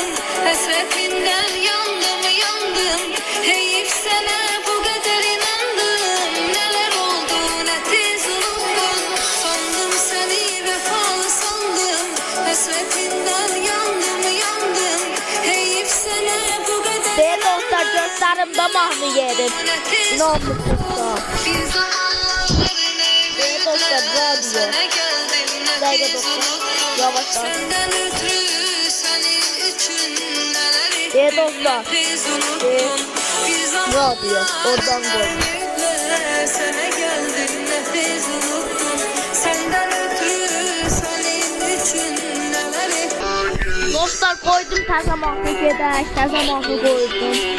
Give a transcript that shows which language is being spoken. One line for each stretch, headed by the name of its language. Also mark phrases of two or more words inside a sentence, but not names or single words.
Turkish: Hasretinden yandım yandım. Heyif sana bu kadar inandım. Neler oldu ne tez unuttun. Sandım seni vefalı sandım. Hasretinden yandım yandım. Heyif sana bu kadar
Azerbaijani: Deyir dostlar, göstərimdə mahnı yerim.
Turkish: ne tez
Azerbaijani: İnanmırsınızlar.
Turkish: bir zamanlar
Azerbaijani: Deyir dostlar, radio.
Turkish: sana geldim ne
Azerbaijani: Dəqiqə
Turkish: tez
Azerbaijani: dostlar,
Turkish: unuttun.
Azerbaijani: yavaşlar.
Turkish: Senden ötürü senin için neler ettim,
Azerbaijani: Deyir dostlar,
Turkish: tez unuttun. Bir
Azerbaijani: radio, oradan
Turkish: zamanlar
Azerbaijani: koy.
Turkish: ümitle sana geldim ne tez unuttun. Senden ötürü senin için neler ettim.
Azerbaijani: Dostlar, koydum təzə mahnı gedək. Təzə mahnı koydum.